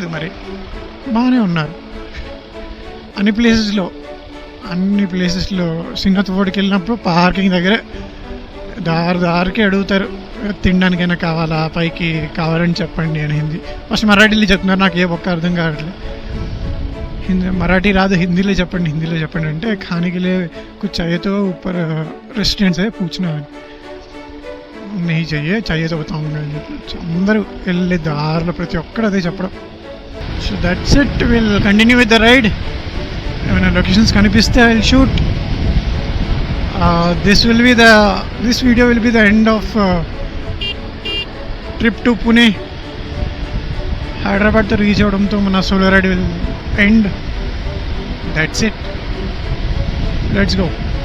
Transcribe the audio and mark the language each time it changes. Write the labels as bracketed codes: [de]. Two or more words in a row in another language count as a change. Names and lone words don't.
[te] మరి బాగానే ఉన్నారు అన్ని ప్లేసెస్లో. సింగత్ ఫోర్ట్కి వెళ్ళినప్పుడు పార్కింగ్ దగ్గర దారికి అడుగుతారు, తినడానికైనా కావాలా, పైకి కావాలని చెప్పండి అని. హిందీ ఫస్ట్ మరాఠీలో చెప్తున్నారు, నాకు ఏ ఒక్క అర్థం కావట్లేదు. మరాఠీ రాదు, హిందీలో చెప్పండి అంటే [hi] खाने के लिए कुछ चाहिए तो ऊपर रेस्टोरेंट है पूछना है, नहीं चाहिए तो बताऊंगा. [te] అందరూ వెళ్ళే దారిలో ప్రతి ఒక్కరు అదే చెప్పడం. [en] so that's it, will continue with the ride. [te] ఏమైనా లొకేషన్స్ కనిపిస్తే [en] I will shoot. this video will be the end of trip to Pune. [te] హైదరాబాద్తో రీచ్ అవడంతో మన [en] solo ride will end. that's it. let's go.